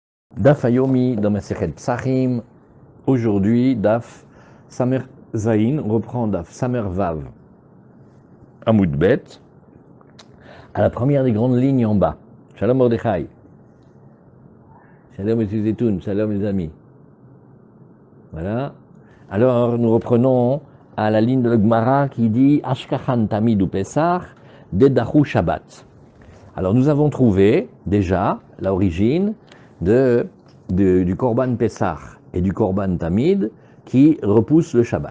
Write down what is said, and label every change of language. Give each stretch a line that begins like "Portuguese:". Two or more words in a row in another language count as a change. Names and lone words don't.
Hebrew: דף היומי
French: dans
Hebrew: מסכת פסחים.
French: Aujourd'hui,
Hebrew: דף סמך זין
French: reprend
Hebrew: דף סמך וו עמוד בית
French: à la première des grandes lignes en bas. Shalom Mordechai. Shalom les Zetoun. Shalom les amis. Voilà. Alors, nous reprenons à la ligne de l'Gemara qui dit
Aramaic: אשכחן תמיד ופסח דדחו שבת.
French: Alors, nous avons trouvé déjà l'origine du
Hebrew: קרבן פסח
French: et du
Hebrew: קרבן תמיד
French: qui repousse le Shabbat.